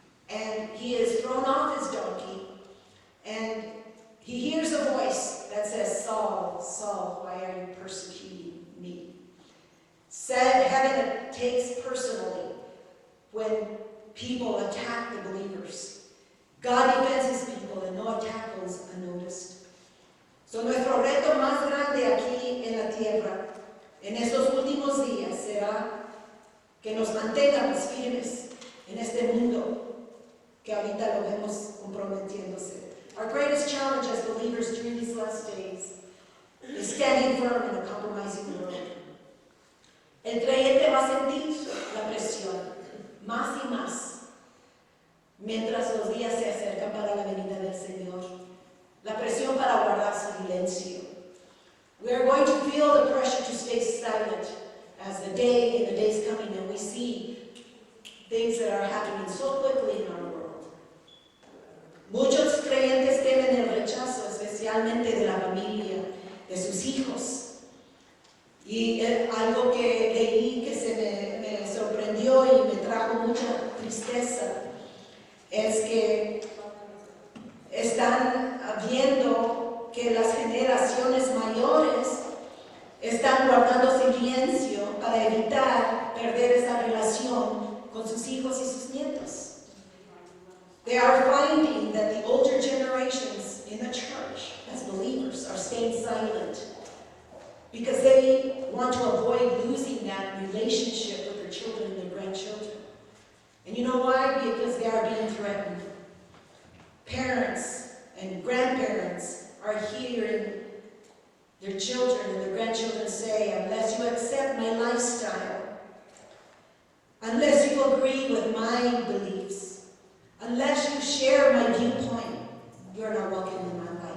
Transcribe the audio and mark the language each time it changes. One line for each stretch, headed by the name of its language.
English: And he is thrown off his donkey, and he hears a voice that says, Saul, Saul, why are you persecuting me? Heaven takes personally when people attack the believers. God defends his people, and no attack goes unnoticed.
Spanish: So nuestro reto más grande aquí en la tierra, en estos últimos días, será que nos mantengamos firmes en este mundo que ahorita lo vemos comprometiéndose.
English: Our greatest challenge as believers during these last days is standing firm in a compromising world.
Spanish: El creyente va a sentir la presión más y más mientras los días se acercan para la venida del Señor. La presión para guardar silencio.
English: We are going to feel the pressure to stay silent as the days coming, and we see things that are happening so quickly in our world.
Spanish: Muchos creyentes temen el rechazo, especialmente de la familia, de sus hijos. Y algo que leí que me sorprendió y me trajo mucha tristeza es que están viendo que las generaciones mayores están guardando silencio para evitar perder esa relación con sus hijos y sus nietos.
English: They are finding that the older generations in the church, as believers, are staying silent because they want to avoid losing that relationship with their children and their grandchildren. And you know why? Because they are being threatened. Parents and grandparents are hearing their children and their grandchildren say, unless you accept my lifestyle, unless you agree with my beliefs, unless you share my viewpoint, you're not welcome in my life.